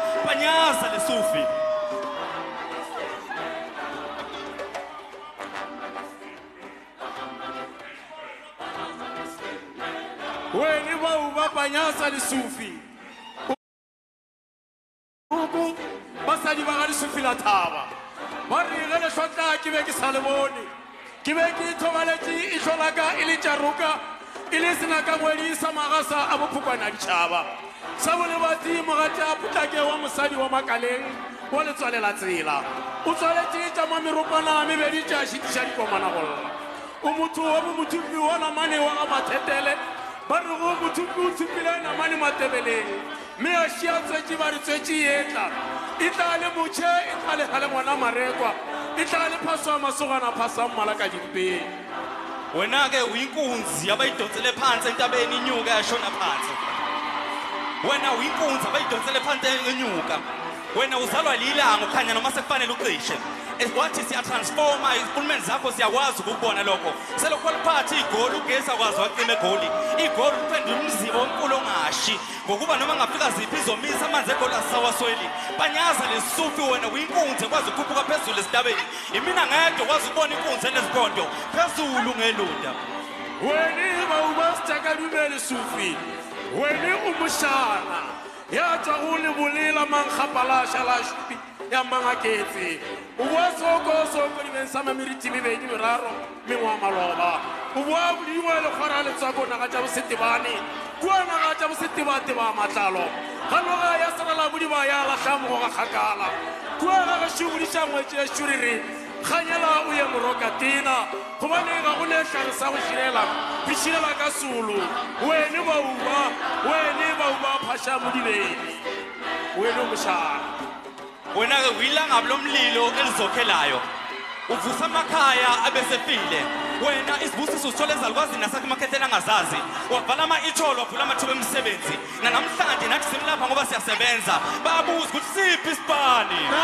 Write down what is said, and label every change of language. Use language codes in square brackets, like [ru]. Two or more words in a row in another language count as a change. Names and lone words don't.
[nso] Banyaza lesufi. Weni ba uba Banyaza lesufi. Uku basadi ba ga lesufi la thaba. Ba re ge le hlotla ke be ke sa le bone. Ke be ke ithobaletše e hlolaka e le tšaruka e le sena ka ngwedisa magasa a bophokwana ditšhaba. Sa bone batsi mogate a potlake wa mosadi wa Makaleng wa le tswalela tsela. O tswaletše tša mameropana mebedi tša šitiša dikomana golla. O motho wa bomothupi wa namane wa ga Mathetele. Ba re go mothupi o thupile namane Matebeleng. Mme a šia tswetše ba re tswetše etla. E tla le motšhe e tla le gale ngwana Marekwa. E tla le phaso ya masogana phasa mmala ka dimpeng. [zu] Wena-ke uyinkunzi abayidonsele phansi entabeni inyuka yashona phansi. Wena uyinkunzi abayidonsele phansi enyuka. Wena uzalwa lilanga ukhanya noma sekufanele ucishe. Wathi siyatransforma izihulumeni zakho siyakwazi ukubona lokho. Selokho liphathi igoli ugesi akwazi wacima egoli. Igoli liphendula umzibo omkhulu ongashi. Ngokuba noma ngafika ziphi izomisa amanzi egoli asawasweli. Banyaza lesufi wena uyinkunzi ekwazi ukukhuphuka phezulu esitabeni. Imina ngedwa kwazi ukubona inkunzi eneziphondo phezulu ngelunda. [nso] Weni ba uba Sitshakalume lesufi. Weni umushana. Ya tswa go le bolela mankgapalasha la šupi ya mangaketse. O bua soko dibeng sa mameriti mebedi meraro mengwa maloba. O bua bodingwe le kgwara letswako naga tša bosetebane. Kua naga tša bosetebateba matlalo. Ganoga ya sarala bodiba ya lahla mogo ga kgakala. Kua ga gešo bodiša ngwetše ya šuriri. Kganyela o ye morokatena. Gobane ga go letlhare sa go širela. Piširela ka solo. Wene ba uba phasha mo dibeni. Wene o mošana. [zu] Wena-ke uyilangabo lomlilo elizokhelayo. Uvusa amakhaya abesefile. Wena isibusiso usithole ezalukwazini nasakho emakhetheni angazazi. Wavala ama-itholo wavula amathuba emisebenzi. Nanamhlanje nathi simlapha ngoba siyasebenza. Bayabuza ukuthi siphi isipani?